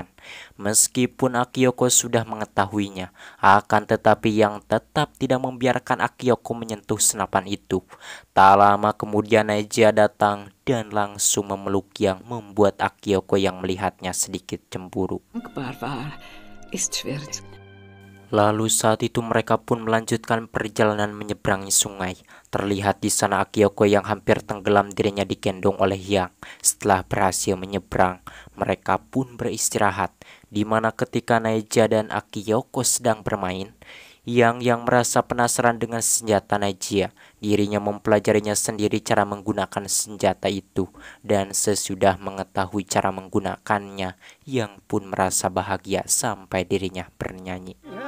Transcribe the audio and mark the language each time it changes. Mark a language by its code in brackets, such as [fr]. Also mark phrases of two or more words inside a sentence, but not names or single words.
[id] Meskipun Akiyoko sudah mengetahuinya, akan tetapi Yang tetap tidak membiarkan Akiyoko menyentuh senapan itu. Tak lama kemudian Neji datang dan langsung memeluk Yang, membuat Akiyoko yang melihatnya sedikit cemburu. [de] Dankbar war, ist schwer. [id] Lalu saat itu mereka pun melanjutkan perjalanan menyeberangi sungai. Terlihat di sana Akiyoko yang hampir tenggelam dirinya digendong oleh Yang. Setelah berhasil menyeberang, mereka pun beristirahat. Di mana ketika Neji dan Akiyoko sedang bermain, yang merasa penasaran dengan senjata Neji, dirinya mempelajarinya sendiri cara menggunakan senjata itu, dan sesudah mengetahui cara menggunakannya, Yang pun merasa bahagia sampai dirinya bernyanyi.